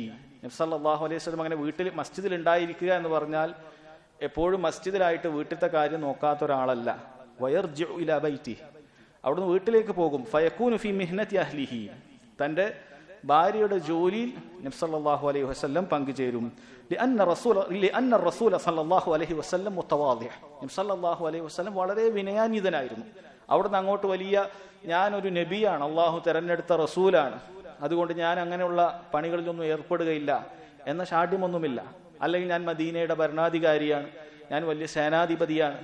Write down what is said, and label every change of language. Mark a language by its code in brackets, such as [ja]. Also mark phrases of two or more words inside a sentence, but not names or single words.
[ml] നബി [ar] صلى الله عليه وسلم [ml] അങ്ങനെ വീട്ടിൽ മസ്ജിദിൽ ഉണ്ടായിരിക്കുക എന്ന് പറഞ്ഞാൽ എപ്പോഴും മസ്ജിദിലായിട്ട് വീട്ടിലത്തെ കാര്യം നോക്കാത്ത ഒരാളല്ല. [ar] ويرجع إلى بيته, [ml] അവിടുന്ന് വീട്ടിലേക്ക് പോകും. [ar] فيكون في مهنة أهله, [ml] തന്റെ ഭാര്യയുടെ ജോലിയിൽ നബി [ar] صلى الله عليه وسلم [ml] പങ്കുചേരും. [ar] لأن الرسول صلى الله عليه وسلم متواضع. [ml] നബി [ar] صلى الله عليه وسلم [ml] വളരെ വിനയാന്വിതനായിരുന്നു. അവിടുന്ന് അങ്ങോട്ട് വലിയ ഞാനൊരു നബിയാണ്, അള്ളാഹു തെരഞ്ഞെടുത്ത റസൂലാണ്, അതുകൊണ്ട് ഞാൻ അങ്ങനെയുള്ള പണികളിലൊന്നും ഏർപ്പെടുകയില്ല എന്ന ഷാഠ്യമൊന്നുമില്ല. അല്ലെങ്കിൽ ഞാൻ മദീനയുടെ ഭരണാധികാരിയാണ്, ഞാൻ വലിയ സേനാധിപതിയാണ്.